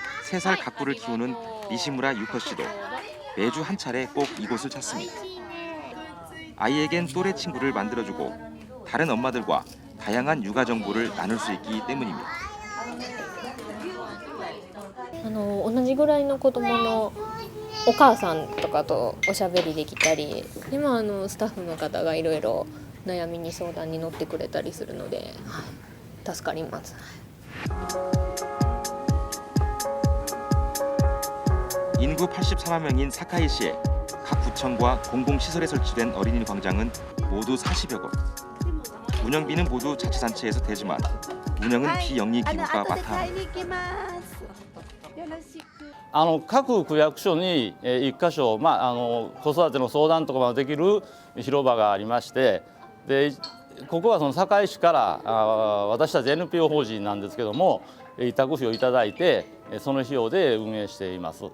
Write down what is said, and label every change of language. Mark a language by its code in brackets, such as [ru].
[ko] 3살 가꾸를 키우는 니시무라 유커 씨도 매주 한 차례 꼭 이곳을 찾습니다. 아이에겐 또래 친구를 만들어주고 다른 엄마들과 다양한 육아 정보를 나눌 수 있기 때문입니다. [ja] 同じぐらいの子供のお母さんとかとおしゃべりできたり、今スタッフの方がいろいろ悩みに相談に乗ってくれたりするので、助かります。 [ko] 인구 84만 명인 사카이시에 각 구청과 공공시설에 설치된 어린이 광장은 모두 40여 곳. 운영비는 모두 자치단체에서 대지만 운영은 비영리 기구가 맡아 합니다. [ja] 各区役所に1箇所、子育ての相談とかができる広場がありまして、でここはその堺市から私たち NPO 法人なんですけども委託費をいただいてその費用で運営しています。